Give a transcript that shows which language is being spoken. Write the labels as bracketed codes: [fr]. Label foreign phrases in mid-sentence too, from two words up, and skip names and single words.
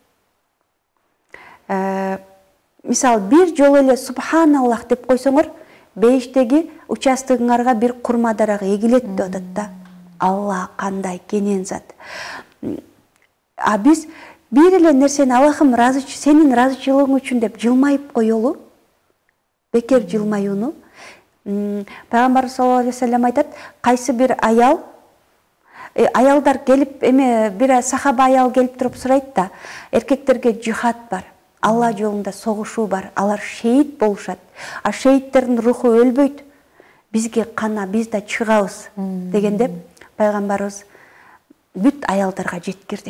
[ky] Мисалы, бир жолу эле Субханаллах деп койсоңор, бейиштеги участогуңарга бир курма дарак эгилет деп атат да. Алла кандай кенен зат. Биз бир эле нерсени Аллахым сенин ыраазычылыгың үчүн деп жылмайып коелу. Бекер жылмаюуну. Пайгамбар [ar] صلى الله عليه وسلم [ky] айтат, кайсы бир аялдар келип, бир сахаба аял келип туруп сурайт да, эркектерге жихад бар. Алла жолунда согушуу бар, алар шейит болушат. А шейиттердин руху өлбөйт. Бизге кана, биз да чыгабыз дегенде пайгамбарыбыз бүт аялдарга жеткир дейт.